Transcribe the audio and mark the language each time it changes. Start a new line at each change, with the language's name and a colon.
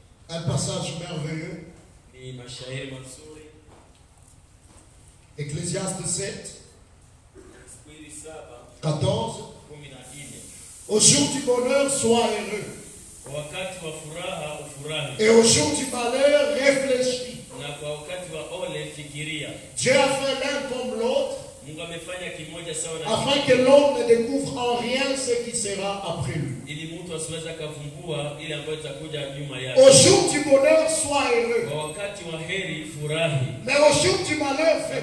French: un passage merveilleux.
Swahili: ni mashairi mazuri.
French: Ecclésiaste 7,
Swahili: Mhubiri
French: 14.
Swahili: 7:14,
French: Au jour du bonheur, sois heureux.
Swahili: kwa wakati wa furaha ufurahi,
French: Et au jour du malheur, réfléchis.
Swahili: na kwa wakati wa ole fikiria.
French: Dieu a fait l'un comme l'autre,
Swahili: Mungu amefanya kimoja sawa na
French: afin que l'homme ne découvre en rien ce qui sera après lui.
Swahili: ili mtu asiweze kuvumbua ile ambayo itakuja nyuma yake.
French: Au jour du bonheur, sois heureux.
Swahili: Kwa wakati wa heri furahi,
French: Mais au jour du malheur, fais